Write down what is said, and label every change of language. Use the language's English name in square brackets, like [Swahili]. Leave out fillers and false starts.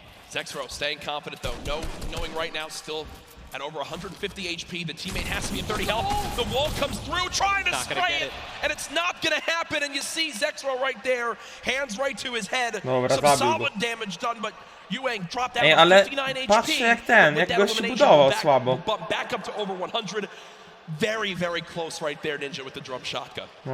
[English] Zexro staying confident though, knowing right now still at over 150 HP, the teammate has to be at 30 health. The wall comes through, trying to spray it, and it's not going to happen. And you see Zexro right there, hands right to his head. Some solid damage done, but Yuang dropped out to 59 HP. [Polish] Patrzcie jak gość budował słabo. [English] Back up to over 100. Very, very close right there, Ninja, with the drum shotgun.